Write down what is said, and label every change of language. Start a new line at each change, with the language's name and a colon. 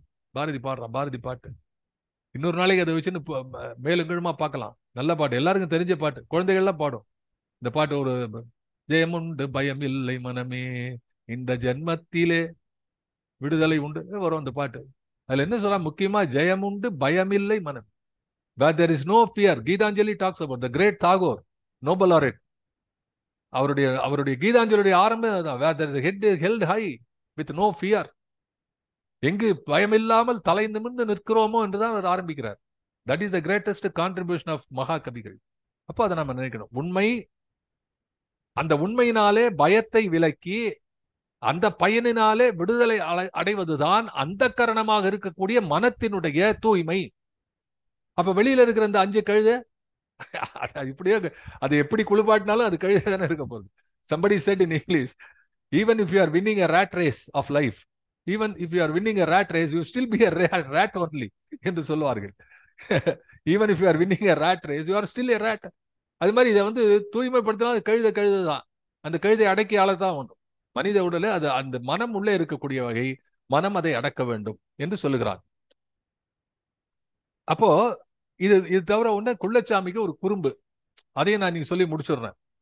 Tamil: பாரதி பாடுறான், பாரதி பாட்டு. இன்னொரு நாளைக்கு அதை வச்சுன்னு மேலும் கீழுமா பார்க்கலாம். நல்ல பாட்டு, எல்லாருக்கும் தெரிஞ்ச பாட்டு, குழந்தைகள்லாம் பாடும் இந்த பாட்டு. ஒரு ஜெயமுண்டு பயமில்லை மனமே, இந்த ஜென்மத்திலே விடுதலை உண்டு வரும் அந்த பாட்டு. அதுல என்ன சொல்றா, முக்கியமா ஜெயமுண்டு பயமில்லை மனம்,
English: where there is no fear. Gitanjali talks about the great Tagore, Nobel laureate.
Tamil: அவருடைய கீதாஞ்சலியுடைய ஆரம்பம் அதான்,
English: where there is a head held high with no fear.
Tamil: எங்கு பயமில்லாமல் தலை நிமிர்ந்து நிற்கிறோமோ என்றுதான் அவர் ஆரம்பிக்கிறார்.
English: That is the greatest contribution of மகாகவிகள்.
Tamil: அப்போ அதை நம்ம நினைக்கணும். உண்மை, அந்த உண்மையினாலே பயத்தை விலக்கி அந்த பயனினாலே விடுதலை அடைவதுதான் அந்த கரணமாக இருக்கக்கூடிய மனத்தினுடைய தூய்மை. அப்ப வெளியில இருக்கிற அந்த 5 கழுதை இப்படியே அது எப்படி குளிப்பாட்டினாலும் அது கழுதை தானே இருக்க போகுது.
English: Somebody said in English, even if you are winning a rat race of life, even if you are winning a rat race, you still be a rat only
Tamil: என்று சொல்லுவார்கள்.
English: even if you are winning a rat race, you are still a rat.
Tamil: அது மாதிரி இதை தூய்மைப்படுத்தினா அது கழுதைதான். அந்த கழுதை அடக்கி ஆளத்தான் ஒன்றும் மனித உடலை அது அந்த மனம் உள்ளே இருக்கக்கூடிய வகை, மனம் அதை அடக்க வேண்டும் என்று சொல்லுகிறார். அப்போ இது தவிர ஒண்ணு குள்ளச்சாமிக்கு ஒரு குறும்பு, அதையும் நான் நீங்க சொல்லி முடிச்சிடுறேன்.